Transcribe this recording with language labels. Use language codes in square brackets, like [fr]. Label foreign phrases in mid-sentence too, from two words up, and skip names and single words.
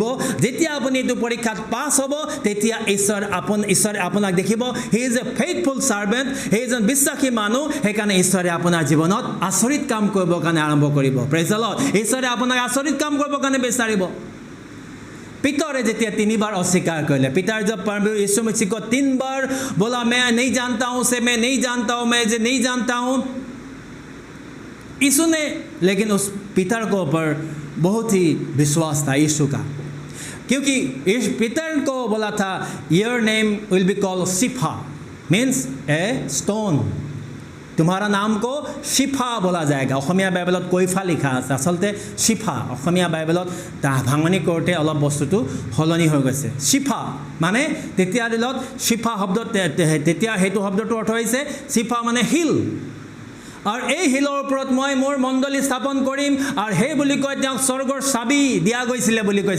[as] যেতিয়া আপুনি এইটো পৰীক্ষাত পাছ হ'ব, তেতিয়া ঈশ্বৰে আপোনাক দেখিব, [en] he is a faithful servant, [as] হি এজন বিশ্বাসী মানুহ। সেইকাৰণে ঈশ্বৰে আপোনাৰ জীৱনত আচৰিত কাম কৰিবৰ কাৰণে আৰম্ভ কৰিব। [en] Praise the Lord. [as] ঈশ্বৰে আপোনাক আচৰিত কাম কৰিবৰ কাৰণে বিচাৰিব। পিতৰে যেতিয়া [hi] 3 बार अस्वीकार [as] কৰিলে, পিতাৰ [hi] जब प्रभु यीशु मसीह को 3 बार बोला मैं नहीं जानता हूँ से मैं नहीं जानता हूँ, मैं जे नहीं जानता हूँ, यीशु ने लेकिन उस पितर को ऊपर बहुत ही विश्वास था यीशु का, क्योंकि इस पितर को बोला था [en] your name will be called Shifa, means a stone, [hi] तुम्हारा नाम को शिफा बोला जाएगा। [as] অসমীয়া বাইবেলত কৈফা লিখা আছে, আচলতে শিফা। অসমীয়া বাইবেলত ভাঙনি কৰোঁতে অলপ বস্তুটো সলনি হৈ গৈছে। শিফা মানে তেতিয়া দিনত শিফা শব্দ, তেতিয়া সেইটো শব্দটো অৰ্থ হৈছে শিফা মানে হিল। আৰু এই হিলৰ ওপৰত মই মোৰ মণ্ডলী স্থাপন কৰিম, আৰু সেই বুলি কৈ তেওঁক স্বৰ্গৰ চাবি দিয়া গৈছিলে বুলি কৈছে।